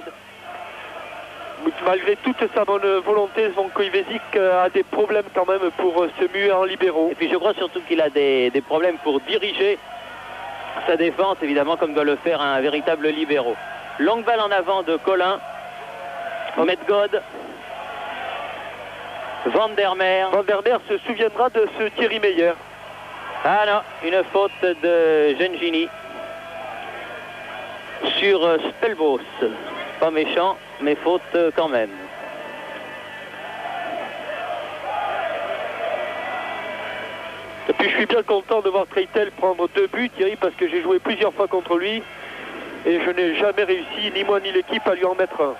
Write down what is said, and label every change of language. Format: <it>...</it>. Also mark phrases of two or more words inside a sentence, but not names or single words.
<fr>Malgré toute sa bonne volonté, Zvonko Ivesic a des problèmes quand même pour se muer en libéraux. Et puis je crois surtout qu'il a des problèmes pour diriger sa défense, évidemment, comme doit le faire un véritable libéraux. Longue balle en avant de Collin. Medgod. Van der Merwe. Van der Merwe se souviendra de ce Thierry Meyer. Ah non, une faute de Gengini sur Spelbos. Pas méchant, mais faute quand même. Et puis je suis bien content de voir Treitel prendre 2 buts, Thierry, parce que j'ai joué plusieurs fois contre lui et je n'ai jamais réussi, ni moi ni l'équipe, à lui en mettre un.</fr>